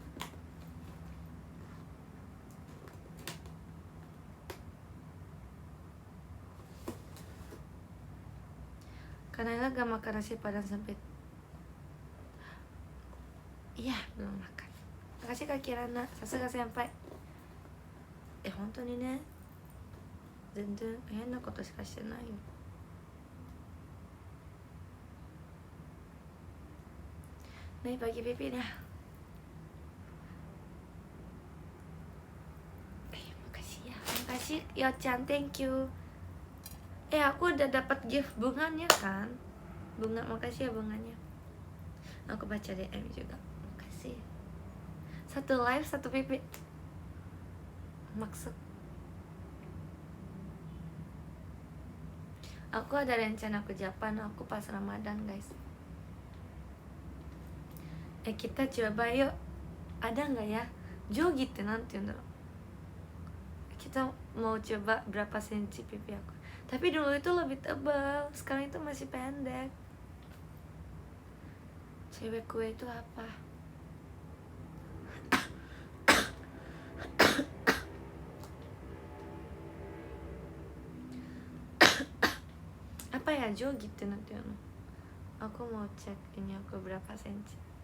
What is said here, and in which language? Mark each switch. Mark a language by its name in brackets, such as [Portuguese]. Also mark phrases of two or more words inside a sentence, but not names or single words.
[Indonesian] Karena gak makan nasi padang sampai. Iya belum makan. Makasih Kak Kirana, [Japanese] さすが先輩. 本当にね、全然変なことしかしてないよ。 [Indonesian] Nih bagi pipi dah. Makasih ya, makasih Yo-chan, [English] thank you. [Indonesian] Aku udah dapat gift bunganya kan, bunga, makasih ya bunganya. Aku baca DM juga, makasih. Satu live satu pipi. Maksud aku ada rencana ke Japan aku pas Ramadan guys. Kita coba yuk. Ada nggak ya [Japanese] jogiってなんて言うんだろう. [Indonesian] Kita mau coba berapa senti pipi aku. Tapi dulu itu lebih tebal, sekarang itu masih pendek. Cewek kue itu apa? Apa ya [Japanese] jogiってなんて言うの? [Indonesian] Aku mau cek ini aku berapa senti.